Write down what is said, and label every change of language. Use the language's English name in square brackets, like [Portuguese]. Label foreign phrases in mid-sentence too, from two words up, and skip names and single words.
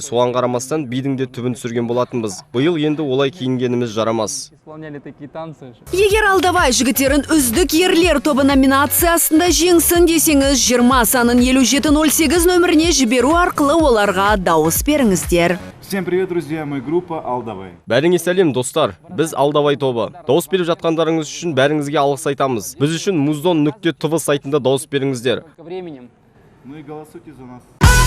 [Kazakh] Соған қарамастан бидің де түбін түсірген болатынбыз. Биыл енді олай киінгеніміз жарамас. [Russian] Исполняли такие танцы. [Kazakh] Егер Алдавай жігіттерін үздік ерлер тобы номинациясында жеңсін десеңіз, 20 санын 5708 нөміріне жіберу арқылы оларға дауыс беріңіздер. [Russian] Всем привет, друзья, мы группа Алдавай. [Kazakh] Бәріңе сәлем, достар. Біз Алдавай тобы. Дауыс беріп жатқандарыңыз үшін бәріңізге алғыс айтамыз. Біз үшін Muzon.tv сайтында дауыс беріңіздер. [Russian] Временем. Ну и голосуйте за нас.